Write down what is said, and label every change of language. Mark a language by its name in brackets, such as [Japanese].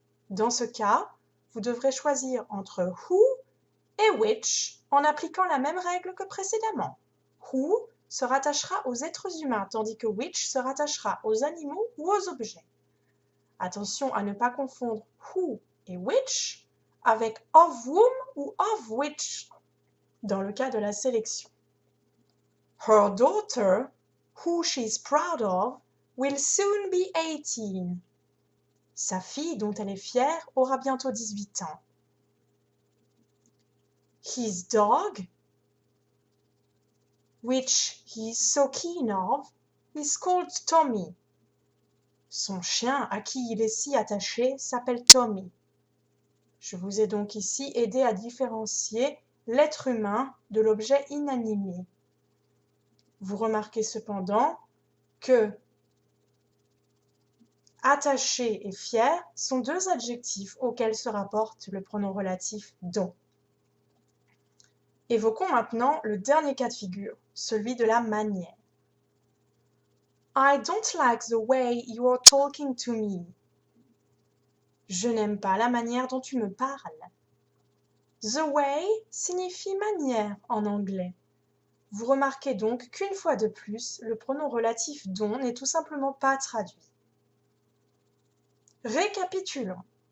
[French] Dans ce cas, vous devrez choisir entre who et which en appliquant la même règle que précédemment. Who se rattachera aux êtres humains, tandis que which se rattachera aux animaux ou aux objets. Attention à ne pas confondre who et which avec of whom ou of which dans le cas de la sélection. [English] Her daughter, who she is proud of, will soon be 18. [French] Sa fille, dont elle est fière, aura bientôt 18 ans. [English] His dog, which he is so keen of, is called Tommy. [French] Son chien, à qui il est si attaché, s'appelle Tommy. Je vous ai donc ici aidé à différencier l'être humain de l'objet inanimé. Vous remarquez cependant que attaché et fier sont 2 adjectifs auxquels se rapporte le pronom relatif dont. Évoquons maintenant le dernier cas de figure, celui de la manière. [English] I don't like the way you are talking to me. [French] Je n'aime pas la manière dont tu me parles. The way signifie manière en anglais. Vous remarquez donc qu'une fois de plus, le pronom relatif dont n'est tout simplement pas traduit. Récapitulons.